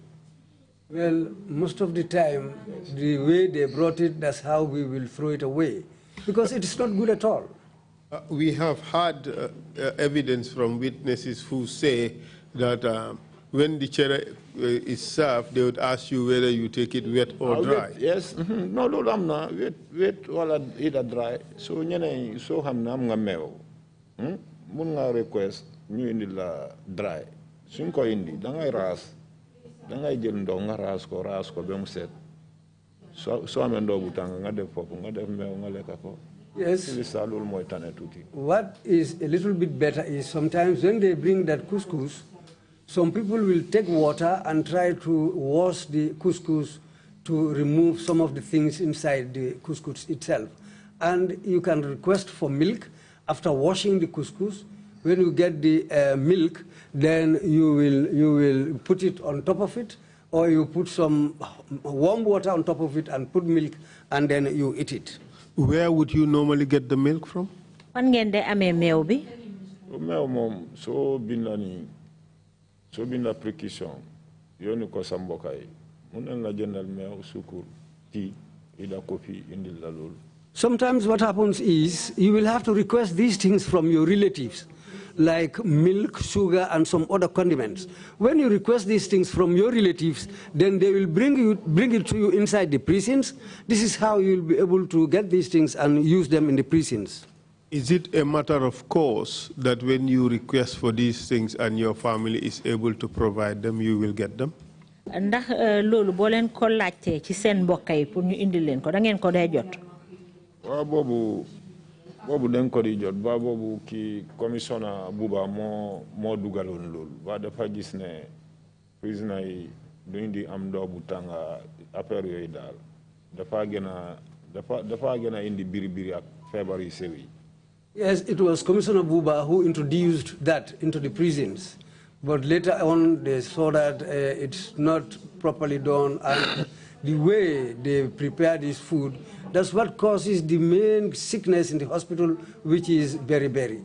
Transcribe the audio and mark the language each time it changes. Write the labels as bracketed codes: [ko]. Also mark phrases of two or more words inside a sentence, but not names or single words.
[en] Well, most of the time, the way they brought it, that's how we will throw it away, because it is not good at all. We have had evidence from witnesses who say that when the chere is served, they would ask you whether you take it wet or dry. Yes, no, I'm not wet or either dry. [wo] So ñene so xam na am nga meew mun nga request ñu indi la dry suñ ko indi da ngay raas da ngay jël ndox nga raas ko ba mu set so amee ndox bu tàng nga def foofu nga def meew nga lekk ko. [en] Yes. What is a little bit better is sometimes when they bring that couscous, some people will take water and try to wash the couscous to remove some of the things inside the couscous itself. And you can request for milk after washing the couscous. When you get the milk, then you will put it on top of it, or you put some warm water on top of it and put milk, and then you eat it. Where would you normally get the milk from? [wo] Fan ngeen de amee meew bi? Meew moom soo binda précaution yónni ko sa mbokk yi mun nañ la jëndal meew sukur tea ida coffee indil la loolu. [en] Sometimes what happens is you will have to request these things from your relatives, like milk, sugar, and some other condiments. When you request these things from your relatives, then they will bring it to you inside the prisons. This is how you will be able to get these things and use them in the prisons. Is it a matter of course that when you request for these things and your family is able to provide them, you will get them? [wo] Ndax loolu boo leen ko laajtee ci seen mbokk yi pour ñu indi leen ko da ngeen ko dee jot. Waaw boobu dañ ko di jot ba boobu ki commissioner Buba moo dugaloon loolu ba dafa gis ne prisoner yi duñ di am ndox bu tànga affaire yooyu daal dafa gën a indi biri ak feebar yu sew yi. [en] Yes, it was Commissioner Buba who introduced that into the prisons. But later on, they saw that it's not properly done, and the way they prepare this food, that's what causes the main sickness in the hospital, which is beriberi.